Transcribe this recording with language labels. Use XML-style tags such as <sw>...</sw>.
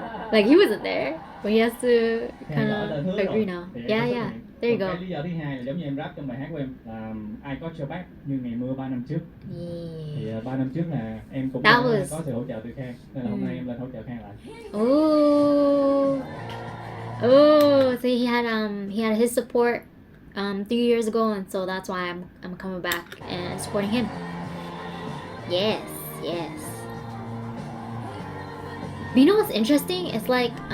<en>Like he wasn't there, but he has to kind of agree now. Yeah. There you go.</en> <vi>Cái lý do thứ hai là giống như em rap trong bài hát của em là</vi> <en>I got your back</en> <vi>như ngày mưa 3 năm trước. Thì 3 năm trước là em cũng có sự hỗ trợ từ Khang, nên là hôm nay em lên hỗ trợ Khang lại.</vi> <en>Oh, so he had his support 3 years ago, and so that's why I'm coming back and supporting him. Yes. But you know what's interesting? It's like</en>